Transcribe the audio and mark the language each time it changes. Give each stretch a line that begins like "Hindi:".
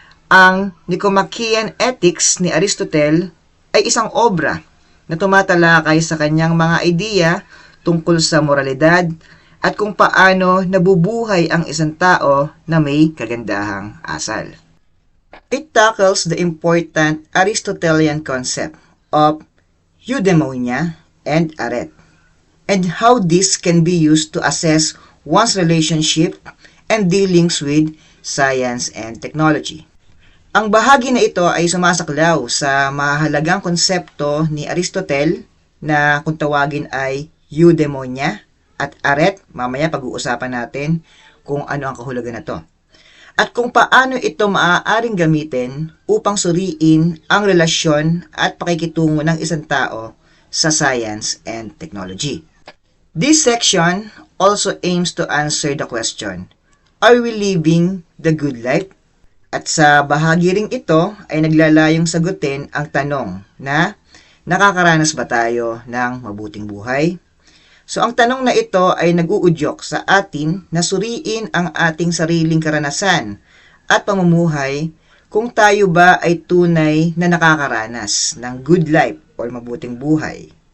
Filipino: Ang Nicomachean Ethics ni Aristotle ay isang obra na tumatalakay sa kanyang mga ideya tungkol sa moralidad at kung paano nabubuhay ang isang tao na may kagandahang asal.
English: It tackles the important Aristotelian concept of eudaimonia and arete, and how this can be used to assess one's relationship and dealings with science and technology.
Filipino: Ang bahagi na ito ay sumasaklaw sa mahalagang konsepto ni Aristotle na kung tawagin ay eudaimonia at arete. Mamaya pag-uusapan natin kung ano ang kahulugan na to. At kung paano ito maaaring gamitin upang suriin ang relasyon at pakikitungo ng isang tao sa science and technology.
English: This section also aims to answer the question, are we living the good life?
Filipino: At sa bahagi ring ito ay naglalayong sagutin ang tanong na nakakaranas ba tayo ng mabuting buhay? So ang tanong na ito ay nag-uudyok sa atin na suriin ang ating sariling karanasan at pamumuhay kung tayo ba ay tunay na nakakaranas ng good life o mabuting buhay.